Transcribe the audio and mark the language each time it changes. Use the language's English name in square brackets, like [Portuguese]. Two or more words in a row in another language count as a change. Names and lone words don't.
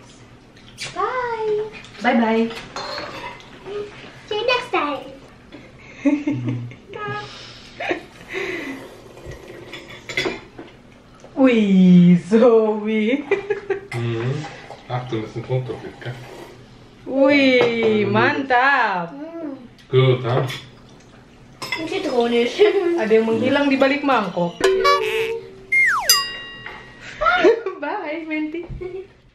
[English] Bye, bye. Wih, Zoe. [German] Achtung, das ist ein Unterschied, gell? [Indonesian] Wih, mantap. [German] Gut, ha? Zitronisch. [Indonesian] Ada yang menghilang di balik mangkok. [English] Bye, Menti.